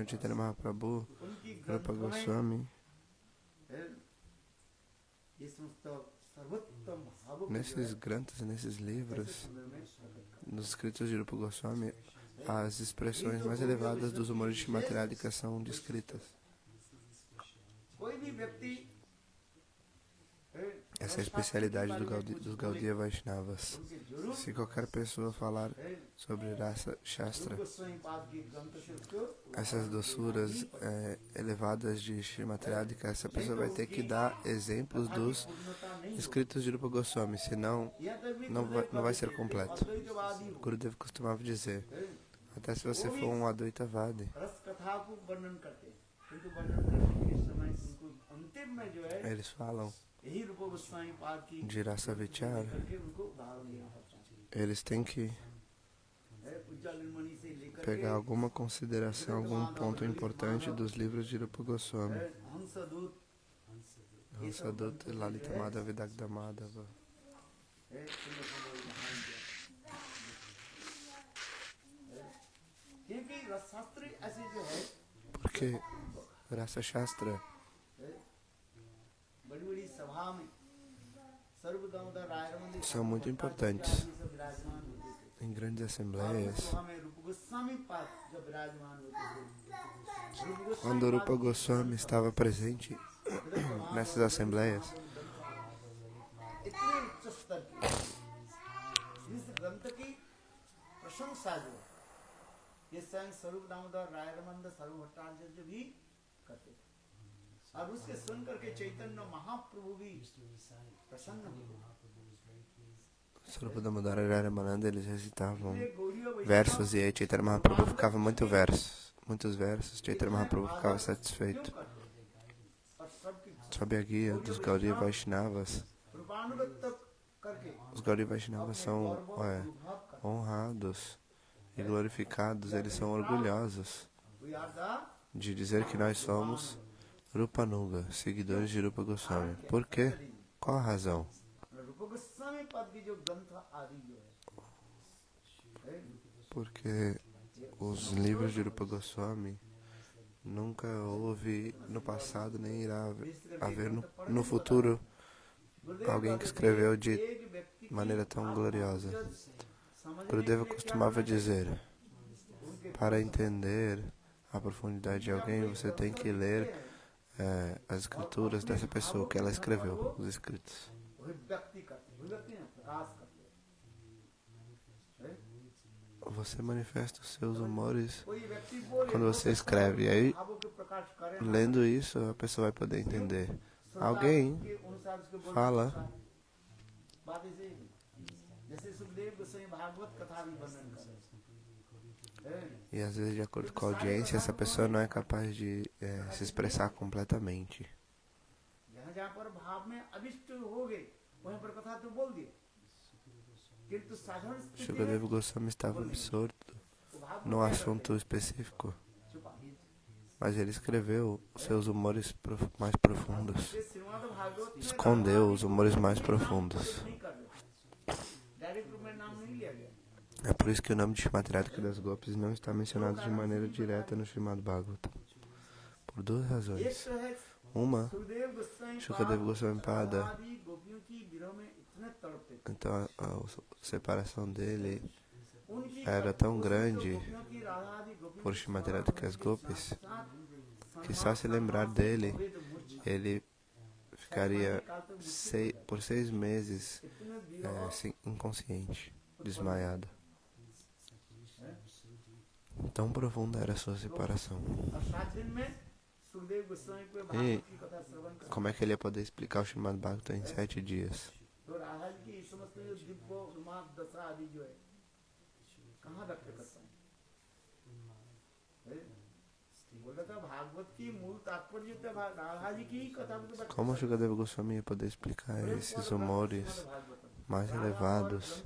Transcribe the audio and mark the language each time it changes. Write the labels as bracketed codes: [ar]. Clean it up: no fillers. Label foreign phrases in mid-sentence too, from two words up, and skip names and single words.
[pt] Chaitanya Mahaprabhu, Rupa Goswami, nesses granthas, nesses livros, nos escritos de Rupa Goswami, As expressões mais elevadas dos humores de Srimati Radhika são descritas. [hi] कोई भी व्यक्ति [pt] Essa é a especialidade dos Gaudiya Vaishnavas. [hi] उनके जरूर [pt] Se qualquer pessoa falar sobre Rasa Shastra, [hi] गोस्वामी पाद की ग्रंथ से उसको [pt] essas doçuras elevadas de Srimati Radhika, essa pessoa vai ter que dar exemplos dos [hi] पूर्णता नहीं [pt] escritos de Rupa Goswami, senão [hi] यह तक भी [pt] não vai ser completo. [hi] अद्वैतवादी हो [pt] Gurudev costumava dizer, até se você for um Advaitavadi, [hi] रस कथा को वर्णन करते हैं, किंतु वर्णन करने के समय उनको अंतिम में जो है [pt] eles falam [hi] यही रूप गोस्वामी पाद की [pt] de Rasa Vichara, [hi] करके उनको उदाहरण देना पड़ता [pt] eles têm que [hi] है उज्जवल मणि से लेकर [pt] pegar alguma consideração, algum ponto importante dos livros de Rupa Goswami. [hi] हंसदूत [pt] Hansadut, Lalita Madhava, Vidagda Madhava. [hi] है सुंदर सुंदर उदाहरण दिया। क्योंकि रसशास्त्र ऐसे जो है [pt] Porque Rasa Shastra, [hi] बड़ी बड़ी सभा में सर्वदामोदर राय रमन [pt] são muito importantes. [hi] विराजमान होते थे। [pt] Em grandes [hi] और [pt] assembleias, [hi] उस सभा में रूप गोस्वामी पाद जब विराजमान होते थे, रूप गोस्वामी [pt] quando Rupa Goswami estava presente nessas assembleias, [hi] इतने उच्च स्तर की इस ग्रंथ की प्रशंसा जो है, ये स्वयं स्वरूप दामोदर राय रमन सर्वभट्टाचार्य भी करते थे और उसके सुन करके चैतन्य महाप्रभु भी प्रसन्न हुए। [pt] Swarupa Damodara e Ramananda, eles recitavam [hi] ये गौड़ीय वैष्णव [pt] versos e aí Chaitanya Mahaprabhu ficava muitos versos, Chaitanya Mahaprabhu ficava satisfeito. [hi] क्यों करते थे? और सबकी [pt] Sob a guia dos Gaudiya Vaishnavas, [hi] रूपानुगत करके [pt] os Gaudiya Vaishnavas são [hi] अनुभव करते [pt] honrados e glorificados, eles são orgulhosos [en] We are the [pt] de dizer que nós somos Rupanuga, seguidores de Rupa Goswami. Por quê? Qual a razão? [hi] रूप गोस्वामी पद की जो ग्रंथ आदि जो है, [pt] Porque os livros de Rupa Goswami nunca houve no passado nem irá haver no futuro alguém que escreveu de [hi] एक व्यक्ति [pt] maneira tão gloriosa. [hi] समझने [pt] Gurudeva [hi] के लिए [pt] costumava dizer, para entender a profundidade de alguém, você tem que ler as escrituras dessa pessoa, que ela escreveu, os escritos. [hi] अभिव्यक्ति करते हैं, अभिव्यक्ति नहीं, प्रकाश करते हैं। [pt] Você manifesta os seus humores [hi] कोई व्यक्ति बोले [pt] quando você escreve, e aí, [hi] भावों के प्रकाश करे, [pt] lendo isso, a pessoa vai poder entender. Alguém [hi] के अनुसार उसके बोलने [pt] fala, [hi] का बात ऐसे ही है। जैसे सुखदेव गोस्वामी भागवत कथा भी वर्णन कर रहे हैं। [pt] e às vezes, de acordo com a audiência, essa pessoa não é capaz de se expressar completamente. [hi] जहाँ जहाँ पर भाव में अभिष्ट हो गए वहीं पर कथा तो बोल दिए, किंतु साधारण स्थिति में [pt] Shukadeva Goswami estava absorto [hi] वो भाव [pt] num assunto específico, [hi] छुपा। [pt] mas ele escreveu os seus humores mais profundos. [hi] ये श्रीमद् भागवत में [pt] Escondeu os humores mais profundos. [hi] नहीं कर रहे, डायरेक्ट रूप में नाम नहीं लिया गया। [pt] É por isso que o nome de Srimati Radhika das Gopis não está mencionado de maneira direta no Srimad Bhagavatam. Por duas [hi] एक [pt] razões. [hi] तो है [pt] Uma, [hi] सुखदेव गोस्वामी [pt] Shukadeva Goswami Pada, [hi] आदि गोपियों की विरह में इतने तड़पते थे, [pt] então a separação dele [hi] उनकी [pt] era tão grande [hi] गोपियों की राधा आदि गोपियों [pt] por Srimati Radhika das Gopis [hi] साथ [pt] que só se lembrar dele, [hi] वेद मूर्छा [pt] ele ficaria por 6 meses [hi] इतने विरह [pt] inconsciente, desmaiado. Tão profunda era a sua separação. [hi] और 7 दिन में सुखदेव गोस्वामी को [pt] E [hi] भागवत की कथा श्रवण कर, [pt] como é que ele ia poder explicar o Srimad Bhagavatam em 7 dias? [hi] तो राधा जी की समस्त जो दिव्य उन्माद दशा आदि जो है कहाँ व्यक्त करता है? बोला था भागवत की मूल तात्पर्य तो राधा जी की ही कथा को व्यक्त [pt] Como Shukadeva Goswami ia poder explicar esses humores mais elevados?